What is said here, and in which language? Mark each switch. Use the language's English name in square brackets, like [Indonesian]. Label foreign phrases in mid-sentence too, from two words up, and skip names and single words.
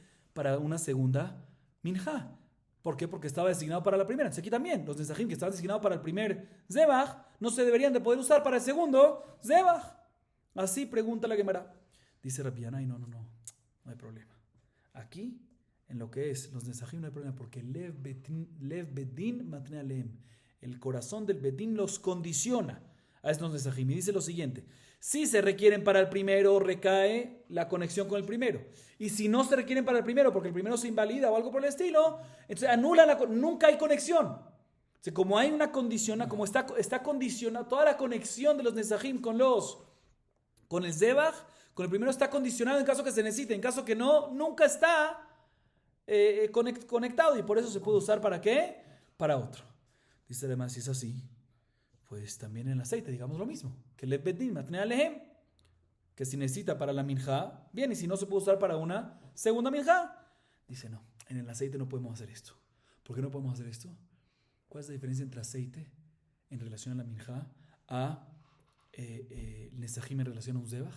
[Spanish] Para una segunda minja. ¿Por qué? Porque estaba designado para la primera. Entonces aquí también, los nesachim que estaban designados para el primer zebach, no se deberían de poder usar para el segundo zebach. Así pregunta la Gemara. Dice Rabbi Yanai, no hay problema. Aquí, en lo que es los nesachim, no hay problema, porque [Hebrew] לב בית דין מתנה עליהם. [Spanish] El corazón del bedín los condiciona a estos nesachim. Y dice lo siguiente: si se requieren para el primero, recae la conexión con el primero. Y si no se requieren para el primero, porque el primero se invalida o algo por el estilo, entonces anula nunca hay conexión. O sea, como hay una condición, como está condicionada toda la conexión de los nesachim con el zebach, con el primero está condicionado en caso que se necesite, en caso que no, nunca está conectado, y por eso se puede usar ¿para qué? Para otro. Dice además, si es así, pues también en el aceite, digamos lo mismo, que [Hebrew] לב בית דין מתנה עליהם, [Spanish] que si necesita para la minja, bien, y si no se puede usar para una segunda minja. Dice, no, en el aceite no podemos hacer esto. ¿Por qué no podemos hacer esto? ¿Cuál es la diferencia entre aceite en relación a la minja a nesachim en relación a un zebach?